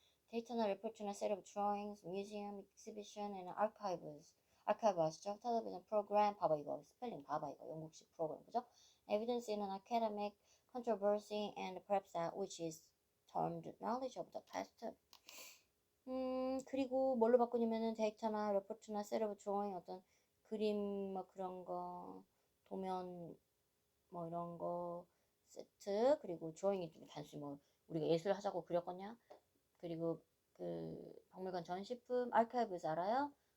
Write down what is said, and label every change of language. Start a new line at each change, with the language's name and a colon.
Korean: 데이터나 레포트나
English: set of drawings, museum, exhibition, and archives.
Korean: 아카이브 아시죠? 텔레비전 프로그램 봐봐 이거 스펠링 봐봐 이거 영국식 프로그램 그죠?
English: Evidence in an academic controversy and perhaps that which is termed knowledge of the past.
Korean: 그리고 뭘로 바꾸냐면은 데이터나 레포트나 셋 오브 드로잉 어떤 그림 뭐 그런 거 도면 뭐 이런 거 세트 그리고 드로잉이 좀 단순히 뭐 우리가 예술 하자고 그렸거냐 그리고 그 박물관 전시품 아카이브스 알아요?